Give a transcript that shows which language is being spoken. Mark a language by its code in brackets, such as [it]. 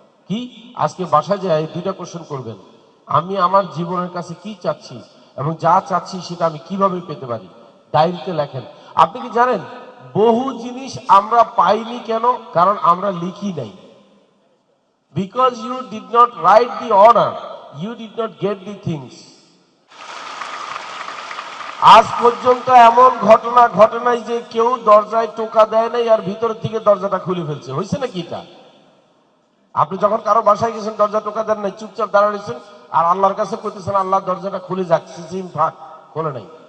[bn] কি, আজকে বাসায় যায় দুইটা কোশ্চেন করবেন, আমি আমার জীবনের কাছে কি চাচ্ছি এবং যা চাচ্ছি সেটা আমি কিভাবে পেতে পারি। ডায়েরিতে লেখেন। আপনি কি জানেন বহু জিনিস আমরা পাইনি কেন, কারণ আমরা লিখি নাই। [en] Because you did not write the order, you did not get the things. [bn] আজ পর্যন্ত এমন ঘটনা ঘটে নাই যে কেউ দরজায় টোকা দেয় নাই আর ভিতর থেকে দরজাটা খুলে ফেলছে, হয়েছে নাকি এটা? আপনি যখন কারো বাসায় গেছেন, দরজা টোকা দেন নাই, চুপচাপ দাঁড়াইছেন আর আল্লাহর কাছে কইতেছেন আল্লাহ দরজাটা খুলে যাচ্ছে, ফাঁক খোলে নাই।